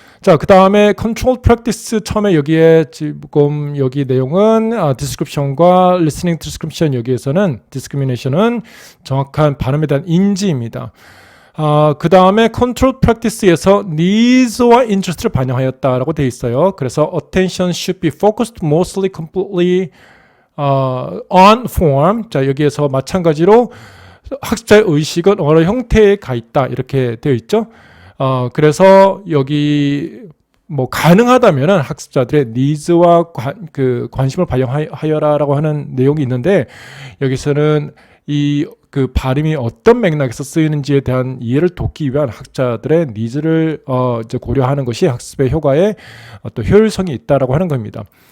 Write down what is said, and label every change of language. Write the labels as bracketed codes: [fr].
[ko] 자, 그 다음에 controlled practice, 처음에 여기에 지금 여기 내용은 description과 listening description, 여기에서는 discrimination은 정확한 발음에 대한 인지입니다. 그 다음에 control practice에서 needs와 interest를 반영하였다라고 되어 있어요. [en] 그래서 attention should be focused mostly completely on form. [ko] 자, 여기에서 마찬가지로 학습자의 의식은 언어 형태에 가 있다 이렇게 되어 있죠. 그래서 여기 가능하다면은 학습자들의 needs와 관심을 반영하여라라고 하는 내용이 있는데, 여기서는 그 발음이 어떤 맥락에서 쓰이는지에 대한 이해를 돕기 위한 학자들의 니즈를 이제 고려하는 것이 학습의 효과에 또 효율성이 있다라고 하는 겁니다.